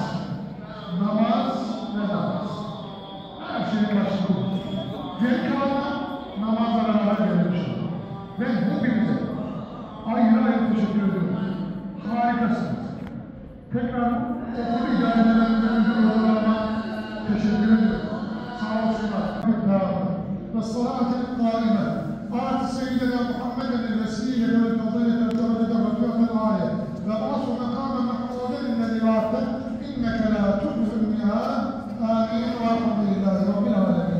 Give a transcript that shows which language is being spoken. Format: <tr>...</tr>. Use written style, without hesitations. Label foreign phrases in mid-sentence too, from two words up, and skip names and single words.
<tr>Namaz ve namaz. Her şeyin başı bu. Geri kalan namazlara gelmiş. Ve hepinize ayrı ayrı teşekkür ediyoruz. Harikasınız. Tekrar okul idarelerine müdür olarak teşekkür ediyorum. Sağ olsunlar.</tr> <ar>والصلاة القائمة آت سيدنا محمدا الوسيلة والفضيلة والدرجة والرفعة العالية وابعثه مقام محمودا الذي وعدته إنك لا تخلف الميعاد آمين والحمد لله رب العالمين.</ar>